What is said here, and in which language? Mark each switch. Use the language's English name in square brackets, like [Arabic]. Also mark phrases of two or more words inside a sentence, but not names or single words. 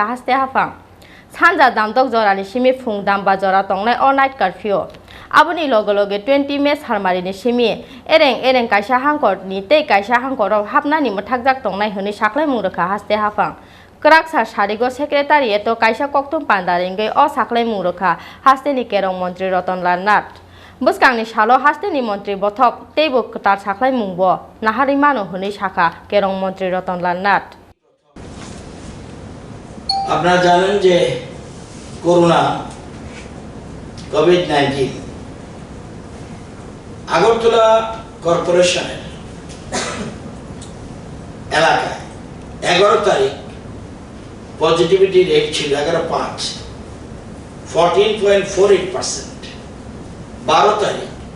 [Kok Borok] हास्टे हाफां सानजा दामदक जरानि सिमि फुं दामबा जरा तंनाय अ [English] night curfew [Kok Borok] आबोनि लगे लगे 20 मे सालमारिनि सिमि एरें एरें काइसा हांकरनि तै काइसा हांकराव हाबनानि मोथाकजाक तंनाय हनै साकलाय मुंरोखा हास्टे हाफां गराक सार सारिगो सेक्रेटारियेट काइसा ककथुं पान्दारिंगै अ साकलाय मुंरोखा हास्टेनि केरं मन्त्री रतनलाल नाथ बुसकांनि सालो हास्टेनि मन्त्री बथक तेबो कतार साकलाय मुंबो नाहारि मानो हनै साखा केरं मन्त्री रतनलाल नाथ [Bangla] আপনারা জানেন যে করোনা কোভিড-19 আগরতলা কর্পোরেশনের এলাকায় 11 তারিখ [English] positivity rate [Bangla] ছিল 11.5 14.48% 12 তারিখ